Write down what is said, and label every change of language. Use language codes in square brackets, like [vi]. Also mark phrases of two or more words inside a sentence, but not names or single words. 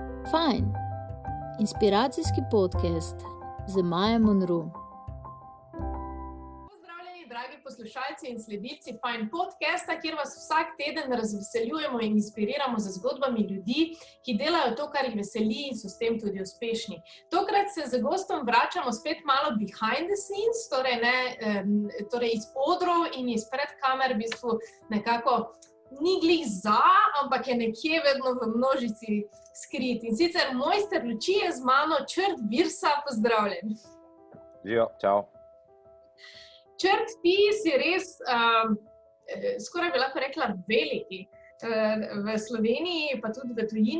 [sl] Fajn, inspiracijski podcast z Majo Monroe. Pozdravljeni, dragi poslušalci in sledilci Fajn podcasta, kjer vas vsak teden razveseljujemo in inspiriramo z zgodbami ljudi, ki delajo to, kar jih veseli in so s tem tudi uspešni. Tokrat se z gostom vračamo spet malo [en] behind the scenes, [sl] torej iz odrov in izpred kamer, v bistvu nekako ni glih za, ampak je nekje vedno v množici skrit. In sicer mojster luči je z mano, Črt Birsa, pozdravljen. Živijo, čau. Črt, ti si res, skoraj bi lahko rekla, veliki v Sloveniji, pa tudi v tujini.